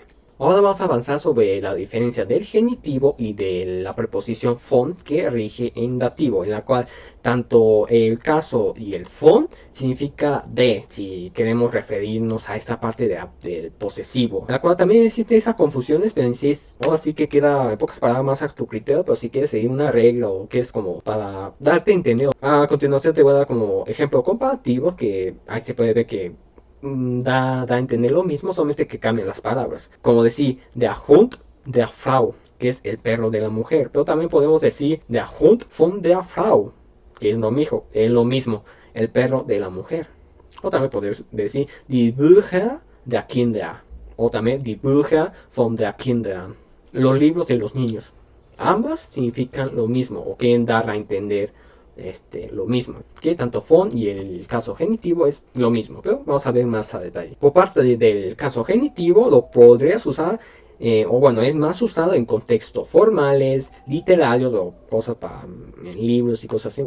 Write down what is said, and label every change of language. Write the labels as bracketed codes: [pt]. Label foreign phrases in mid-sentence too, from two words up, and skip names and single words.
[es] Ahora vamos a avanzar sobre la diferencia del genitivo y de la preposición von que rige en dativo, en la cual tanto el caso y el von significa de, si queremos referirnos a esta parte del posesivo, en la cual también existe esas confusiones, pero en sí ahora sí que queda en pocas palabras más a tu criterio, pero si quieres seguir una regla o que es como para darte a entender. A continuación te voy a dar como ejemplo comparativo que ahí se puede ver que da a entender lo mismo, solamente que cambian las palabras. Como decir, [de] der Hund der Frau, [es] que es el perro de la mujer. Pero también podemos decir, [de] der Hund von der Frau, [es] que es lo mismo, el perro de la mujer. O también podemos decir, [de] die Bücher der Kinder. [es] O también, [de] die Bücher von der Kinder. [es] Los libros de los niños. Ambas significan lo mismo, o quieren dar a entender lo mismo, que tanto von y el caso genitivo es lo mismo, pero vamos a ver más a detalle. Por parte del caso genitivo lo podrías usar, o bueno, es más usado en contextos formales, literarios o cosas para en libros y cosas así.